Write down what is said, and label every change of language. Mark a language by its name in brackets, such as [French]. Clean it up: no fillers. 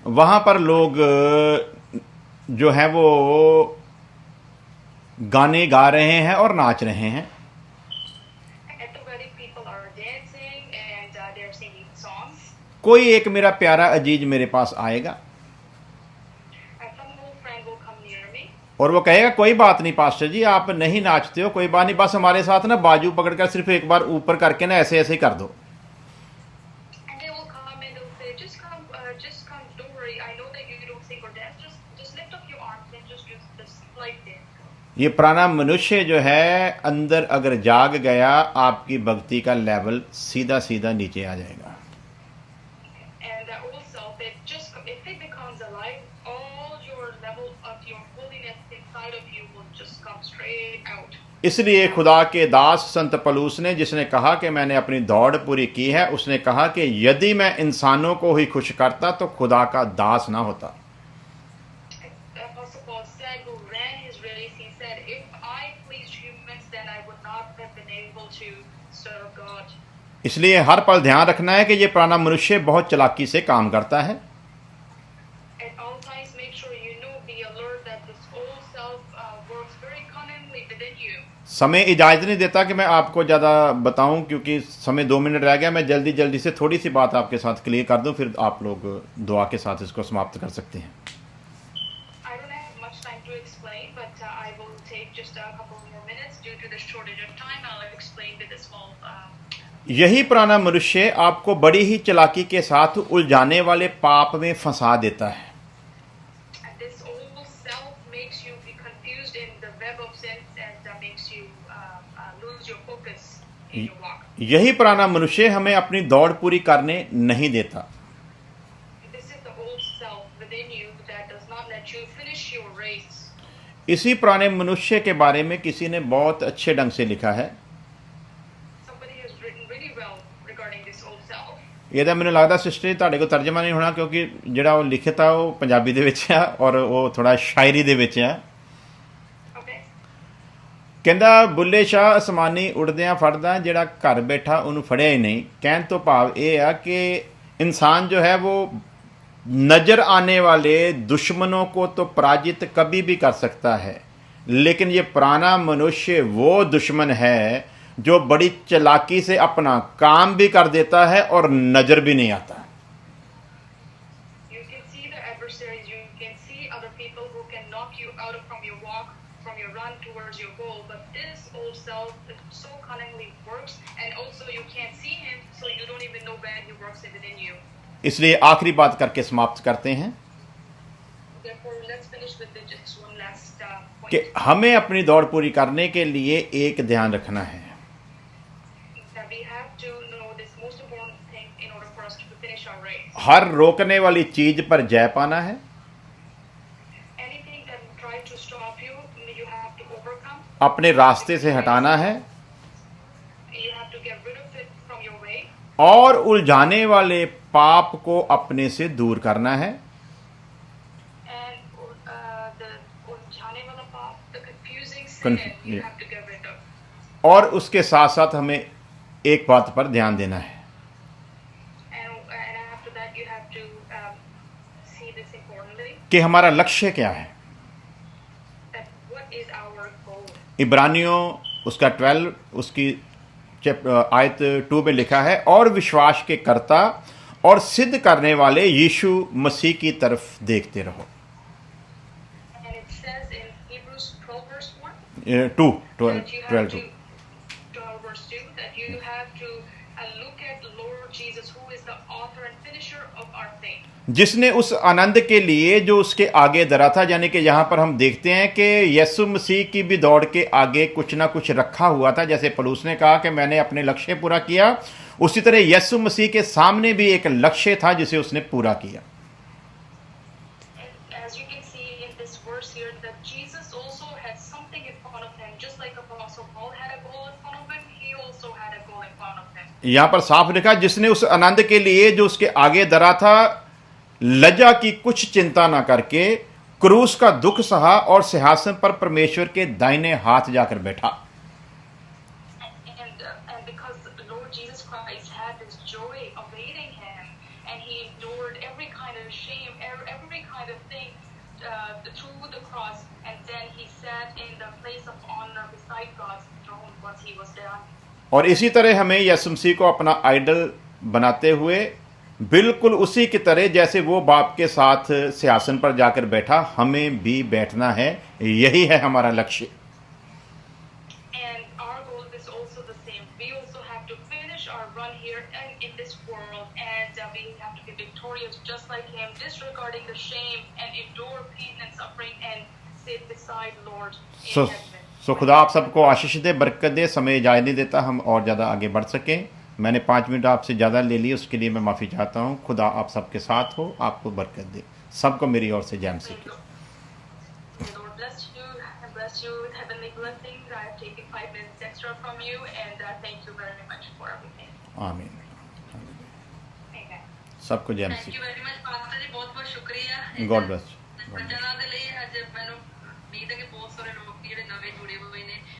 [Hindi] वहाँ पर लोग जो हैं वो गाने गा रहे हैं और नाच रहे हैं। [English] At the wedding, people are dancing and they're singing songs. [Hindi] कोई एक मेरा प्यारा अजीज मेरे पास आएगा [English] Some old friend will come near me [Hindi] और वो कहेगा कोई बात नहीं पास्टर जी, आप नहीं नाचते हो, कोई बात नहीं, बस हमारे साथ ना बाजू पकड़कर सिर्फ एक बार ऊपर करके ना ऐसे ऐसे कर दो। [English] and they will come and they'll say, just come, don't worry. I know that you don't sing or dance. Just lift up your arms and just do this like this. [Hindi] ये पुराना मनुष्य जो है अंदर अगर जाग गया, आपकी भक्ति का लेवल सीधा सीधा नीचे आ जाएगा। [English] And that old self, if it becomes alive, all your level of your holiness inside of you will just come straight out. [Hindi] इसलिए खुदा के दास संत पलूस ने, जिसने कहा कि मैंने अपनी दौड़ पूरी की है, उसने कहा कि यदि मैं इंसानों को ही खुश करता तो खुदा का दास ना होता। [English] Apostle Paul said, who ran his race, he said, if I pleased humans, then I would not have been able to serve God. [Hindi] इसलिए हर पल ध्यान रखना है कि ये पुराना मनुष्य बहुत चालाकी से काम करता है। [English] At all times, make sure you know, be alert that this old self works very cunningly within you. [Hindi] समय इजाज़त नहीं देता कि मैं आपको ज़्यादा बताऊं, क्योंकि समय 2 मिनट रह गया। मैं जल्दी जल्दी से थोड़ी सी बात आपके साथ क्लियर कर दूं, फिर आप लोग दुआ के साथ इसको समाप्त कर सकते हैं। [English] I don't have much time to explain, but I will take just a couple more minutes due to the shortage of time. I'll explain with a small. [Hindi] यही पुराना मनुष्य आपको बड़ी ही चालाकी के साथ उलझाने वाले पाप में फंसा देता है। [English] This old self makes you be confused in the web of sins and makes you lose your focus in your walk. [Hindi] यही पुराना मनुष्य हमें अपनी दौड़ पूरी करने नहीं देता। [English] This is the old self within you that does not let you finish your race. [Hindi] इसी पुराने मनुष्य के बारे में किसी ने बहुत अच्छे ढंग से लिखा है। [English] Somebody has written really well regarding this old self. [Punjabi] ਇਹਦਾ ਮੈਨੂੰ ਲੱਗਦਾ ਸਿਸਟਰ ਤੁਹਾਡੇ ਕੋਲ ਤਰਜਮਾ ਨਹੀਂ ਹੋਣਾ, ਕਿਉਂਕਿ ਜਿਹੜਾ ਉਹ ਲਿਖਿਆ ਉਹ ਪੰਜਾਬੀ ਦੇ ਵਿੱਚ ਆ ਔਰ ਉਹ ਥੋੜਾ ਸ਼ਾਇਰੀ ਦੇ ਵਿੱਚ ਆ। [English] Okay. [Punjabi] ਕਹਿੰਦਾ ਬੁੱਲੇ ਸ਼ਾਹ ਅਸਮਾਨੀ ਉੜਦਿਆਂ ਫੜਦਾ, ਜਿਹੜਾ ਘਰ ਬੈਠਾ ਉਹਨੂੰ ਫੜਿਆ ਹੀ ਨਹੀਂ। ਕਹਿਣ ਤੋਂ ਭਾਵ ਇਹ ਆ [Hindi] कि इंसान जो है वो नज़र आने वाले दुश्मनों को तो पराजित कभी भी कर सकता है, लेकिन ये पुराना मनुष्य वो दुश्मन है जो बड़ी चालाकी से अपना काम भी कर देता है और नज़र भी नहीं आता। [English] You can see the adversaries. You can see other people who can knock you out from your walk, from your run towards your goal. But this old self so cunningly works, and also you can't see him, so you don't even know when he works within you. [Hindi] इसलिए आखिरी बात करके समाप्त करते हैं [English] Therefore, let's finish with just one last point. [Hindi] कि हमें अपनी दौड़ पूरी करने के लिए एक ध्यान रखना है। [English] That we have to know this most important thing in order for us to finish our race. [Hindi] हर रोकने वाली चीज पर जय पाना है। [English] Anything that will try to stop you, you have to overcome. [Hindi] अपने रास्ते से हटाना है [English] You have to get rid of it from your way. [Hindi] और उलझाने वाले पाप को अपने से दूर करना है। [English] And the [Hindi] उलझाने वाला पाप, [English] the confusing sin, you yeah. have to get rid of. [Hindi] और उसके साथ साथ हमें एक बात पर ध्यान देना है [English] And after that, you have to see this importantly. [Hindi] कि हमारा लक्ष्य क्या है। [English] That what is our goal? [Hindi] इब्रानियों उसका 12 उसकी आयत 2 में लिखा है, और विश्वास के कर्ता और सिद्ध करने वाले यीशु मसीह की तरफ देखते रहो। [English] And it says in Hebrews 12 verse 1 2 that you have 12 to 12 verse 2 that you have to look at Lord Jesus, who is the author and finisher of our faith. [Hindi] जिसने उस आनंद के लिए जो उसके आगे धरा था, यानी कि यहाँ पर हम देखते हैं कि यीशु मसीह की भी दौड़ के आगे कुछ ना कुछ रखा हुआ था। जैसे पौलुस ने कहा कि मैंने अपने लक्ष्य पूरा किया, उसी तरह यीशु मसीह के सामने भी एक लक्ष्य था जिसे उसने पूरा किया। [English] And as you can see in this verse here, that Jesus also had something in front of him, just like Apostle Paul had a goal in front of him, he also had a goal in front of him. [Hindi] यहाँ पर साफ लिखा, जिसने उस आनंद के लिए जो उसके आगे धरा था, लज्जा की कुछ चिंता ना करके क्रूस का दुख सहा और सिंहासन पर परमेश्वर के दाहिने हाथ जाकर बैठा। [English] And because the Lord Jesus Christ had this joy awaiting him, and he endured every kind of shame, every kind of thing through the cross, and then he sat in the place of honor beside God's throne once he was done. [Hindi] और इसी तरह हमें यीशु मसीह को अपना idol बनाते हुए बिल्कुल उसी की तरह जैसे वो बाप के साथ सिंहासन पर जाकर बैठा, हमें भी बैठना है। यही है हमारा लक्ष्य। [English] And our goal is also the same. We also have to finish our run here and in this world, and we have to be victorious just like him, disregarding the shame and endure pain and suffering and sit beside Lord in heaven. [Hindi] सो खुदा आप सबको आशीष दे, बरकत दे। समय इजाज़त नहीं देता हम और ज़्यादा आगे बढ़ सकें। मैंने 5 मिनट आपसे ज़्यादा ले लिए, उसके लिए मैं माफ़ी चाहता हूँ। खुदा आप सबके साथ हो, आपको बरकत दे। सबको मेरी ओर से जय मसीह की। [English] May Lord bless you with heavenly blessings. I have taken 5 minutes extra from you, and thank you very much for everything. [Hindi] आमीन। [English] Amen. [Hindi] सबको जय [English] thank [Hindi] Masih. [English] you very much [Hindi] pastor जी, बहुत बहुत शुक्रिया। [English] God bless. [Punjabi] वचਨਾਂ ਦੇ ਲਈ ਅੱਜ ਮੈਨੂੰ ਉਮੀਦ ਹੈ ਕਿ ਬਹੁਤ ਸਾਰੇ ਲੋਕ ਜਿਹੜੇ ਨਵੇਂ ਜੁੜੇ ਹੋਏ ਨੇ